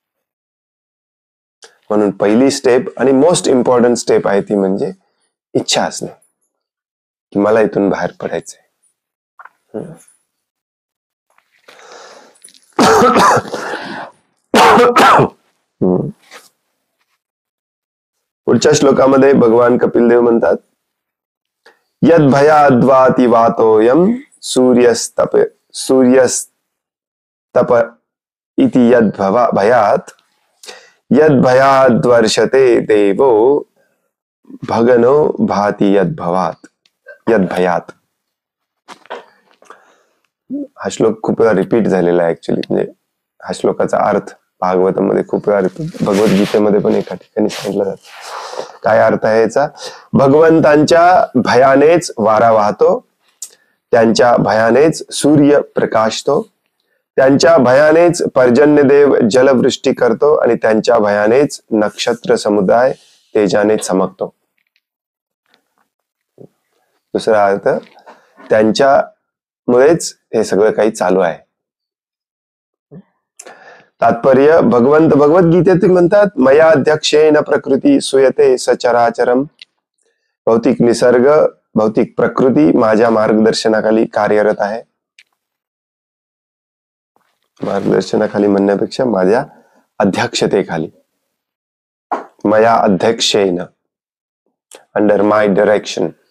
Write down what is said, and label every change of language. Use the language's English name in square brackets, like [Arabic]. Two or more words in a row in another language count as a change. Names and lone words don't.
[Marathi] म्हणून पहिली स्टेप आणि [English] most important step [Marathi] आहे ती म्हणजे इच्छा असणे, की मला इथून बाहेर पडायचंय. पुढच्या श्लोकामध्ये भगवान कपिल देव म्हणतात, [Sanskrit] यद भयाद्वाति वातोयम सूर्यस्तप इति यद भयात यद भयाद्वर्षते देवो भगनो भाति यद भयात. [Marathi] हा श्लोक खूप वेळा रिपीट झालेला आहे ऍक्च्युली. म्हणजे हा श्लोकाचा अर्थ भागवतामध्ये खूप वेळा रिपीट, भगवद्गीतेमध्ये पण एका ठिकाणी सांगितलं जातं. काय अर्थ आहे याचा? भगवंतांच्या भयानेच वारा वाहतो, त्यांच्या भयानेच सूर्य प्रकाशतो, त्यांच्या भयानेच पर्जन्यदेव जलवृष्टी करतो आणि त्यांच्या भयानेच नक्षत्र समुदाय तेजाने चमकतो. दुसरा अर्थ, त्यांच्यामुळेच हे सगळं काही चालू आहे. तात्पर्य, भगवंत भगवद्गीतेत म्हणतात, [Sanskrit] मया अध्यक्षेन प्रकृती सुयते सचराचरम. [Marathi] भौतिक निसर्ग, भौतिक प्रकृती माझ्या मार्गदर्शनाखाली कार्यरत आहे. मार्गदर्शनाखाली म्हणण्यापेक्षा माझ्या अध्यक्षतेखाली. [Sanskrit] मया अध्यक्षेन, [English] under my direction.